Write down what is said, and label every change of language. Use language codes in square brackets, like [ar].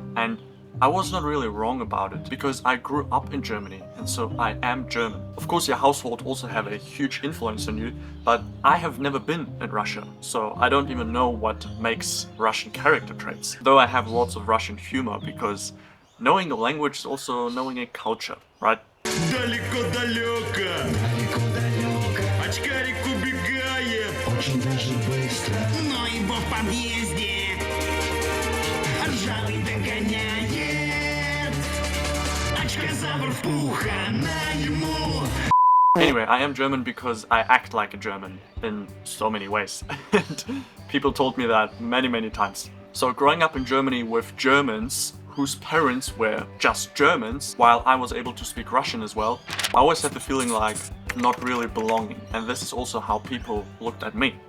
[en] And I was not really wrong about it, because I grew up in Germany, and so I am German. Of course, your household also have a huge influence on you, but I have never been in Russia, so I don't even know what makes Russian character traits. Though I have lots of Russian humor, because knowing the language is also knowing a culture, right? [ru] Далеко-далеко, очкарик убегает, очень даже быстро, но его в подъезде ржавый догоняет, очкозавр пуха на ему. [en] Anyway, I am German because I act like a German in so many ways. And people told me that many times. So growing up in Germany with Germans whose parents were just Germans, while I was able to speak Russian as well, I always had the feeling like not really belonging, and this is also how people looked at me.